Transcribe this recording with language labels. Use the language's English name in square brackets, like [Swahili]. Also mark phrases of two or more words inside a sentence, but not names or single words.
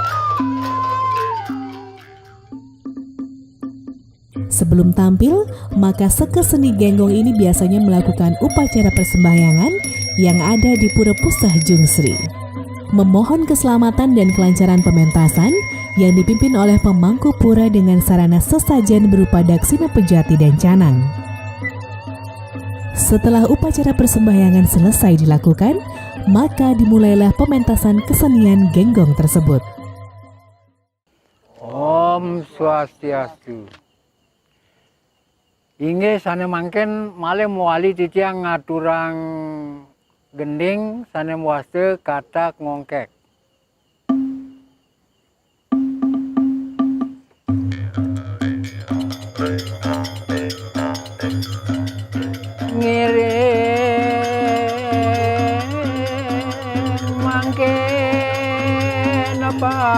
[Indonesian] Sebelum tampil, maka Seke Seni Genggong ini biasanya melakukan upacara persembahyangan yang ada di Pura Pusah Jungsri. Memohon keselamatan dan kelancaran pementasan yang dipimpin oleh pemangku pura dengan sarana sesajen berupa daksina pejati dan canang. Setelah upacara persembahyangan selesai dilakukan, maka dimulailah pementasan kesenian genggong tersebut. [Sanskrit] Om Swastiastu. [Balinese] Inggih sane mangken malih muali titiang ngaturang gending sane muaste Kata Ngongkek. Ngiring mangken apa